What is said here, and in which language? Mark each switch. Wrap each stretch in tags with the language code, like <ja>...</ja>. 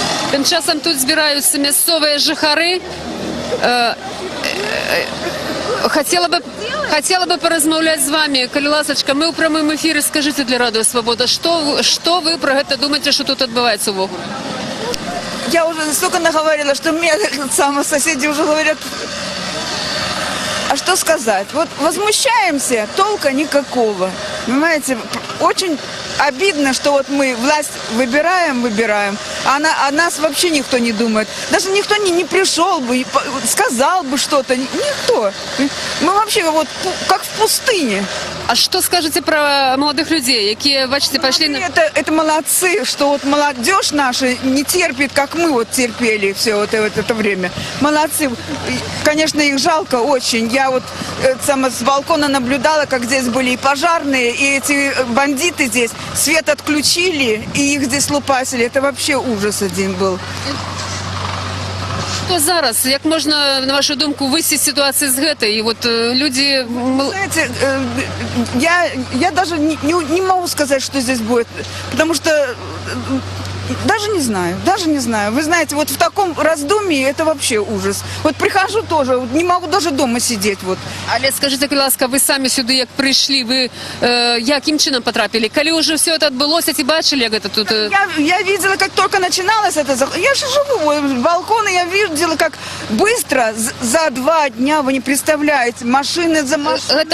<uk>Тим часом тут збираються місцеві жихари. Хотіла би порозмовляти з вами, коли ласочка, ми у прямому ефірі, скажіть для Радіо Свобода, що ви про це думаєте, що тут відбувається в округі?</uk> <ru>Я уже столько наговорила, что мне соседи уже говорят, а что сказать? Вот возмущаемся, толка никакого. Понимаете, очень обидно, что вот мы власть выбираем, а о нас вообще никто не думает. Даже никто не пришел бы, сказал бы что-то. Никто. Мы вообще вот как в пустыне.</ru> <uk>А що скажете про молодих людей, які, бачите, пошли на...</uk> <ru>Это молодцы, что вот молодежь наша не терпит, как мы вот терпели все вот это время. Молодцы. Конечно, их жалко очень. Я вот с балкона наблюдала, как здесь были и пожарные, и эти бандиты здесь. Свет отключили, и их здесь лупасили. Это вообще ужас один был.</ru> <uk>Що зараз? Як можна, на вашу думку, вийти з ситуації з гетто? І от люди...</uk> <ru>Знаете, я даже не могу сказать, что здесь будет, потому что даже не знаю. Вы знаете, вот в таком раздумье это вообще ужас. Вот прихожу тоже, не могу даже дома сидеть. Вот.</ru> <uk>Але скажіть, будь ласка, ви самі сюди як прийшли, ви яким чином потрапили? Коли вже все це відбулося, ті бачили, як це тут?</uk> <ru>Я видела, как только начиналось это. Я же живу с балкона, я видела, как быстро, за 2 дня, вы не представляете, машины за машиной.</ru>